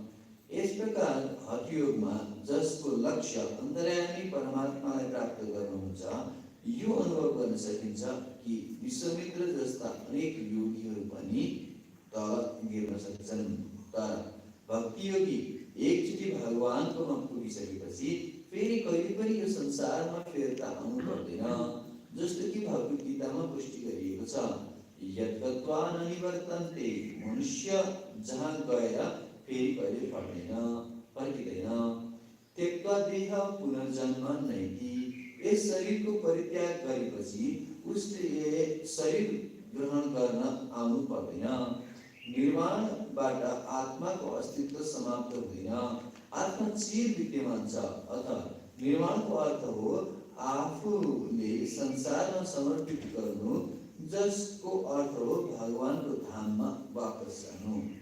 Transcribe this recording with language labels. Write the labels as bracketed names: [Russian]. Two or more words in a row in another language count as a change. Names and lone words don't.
[Nepali] यस प्रकार हठ योगमा जसको लक्ष्य अन्तर्यामी परमात्मालाई प्राप्त गर्नु हुन्छ, यो अनुभव गर्न सकिन्छ कि विश्वामित्र जस्ता अनेक योगीहरू पनि तल गिर्न सक्छन्। तर भक्ति योगी एकचोटि भगवानकोमा पुगिसकेपछि फेरि कहिले पनि यो संसारमा फिर्ता आउनु पर्दैन। जस्तो कि भगवत गीतामा पुष्टि गरिएको छ, [Sanskrit] यद्गत्वा न निवर्तन्ते, [Nepali] मनुष्य जहाँ गएर फेरि कहिले फर्किँदैन। [Sanskrit] त्यक्त्वा देह पुनर्जन्म नैति, [Nepali] यस शरीरको परित्याग गरेपछि उसले शरीर ग्रहण गर्न आउनु पर्दैन। निर्वाणबाट आत्माको अस्तित्व समाप्त हुँदैन, आत्मा चिर विद्यमान छ। अतः निर्वाणको अर्थ हो आफूले संसारमा समर्पित गर्नु, जसको अर्थ हो भगवानको धाममा वापस जानु।